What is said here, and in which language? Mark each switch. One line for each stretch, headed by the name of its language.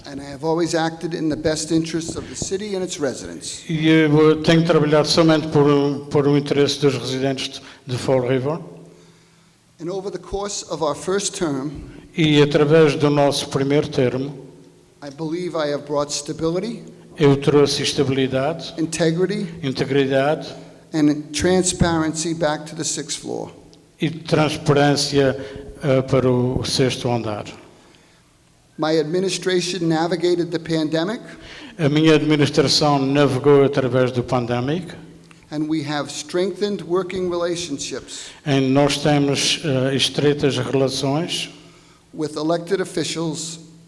English: And I have always acted in the best interests of the city and its residents.
Portuguese: E eu tenho trabalhado somente por o interesse dos residentes de Fall River.
English: And over the course of our first term,
Portuguese: E através do nosso primeiro termo,
English: I believe I have brought stability,
Portuguese: eu trouxe estabilidade,
English: integrity,
Portuguese: integridade
English: and transparency back to the sixth floor.
Portuguese: e transparência para o sexto andar.
English: My administration navigated the pandemic,
Portuguese: A minha administração navegou através do pandemic
English: and we have strengthened working relationships
Portuguese: e nós temos estreitas relações
English: with elected officials